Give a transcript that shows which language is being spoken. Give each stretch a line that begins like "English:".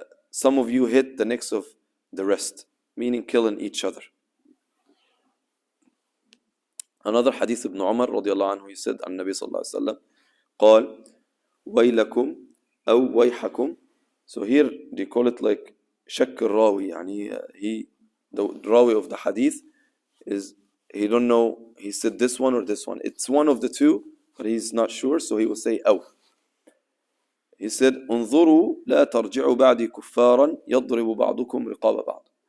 English: Some of you hit the necks of the rest, meaning killing each other. Another hadith ibn Umar
Arabic: رضي الله عنه,
English: he said,
Arabic: النبي صلى الله عليه وسلم قال ويلكم أو ويحكم.
English: So here they call it like
Arabic: شك الراوي,
English: يعني the rawi of the hadith is, he don't know, he said this one or this one. It's one of the two, but he's not sure, so he will say أو. He said
Arabic: انظروا لا ترجعوا بعدي كفارا يضرب بعضكم رقاب بعض.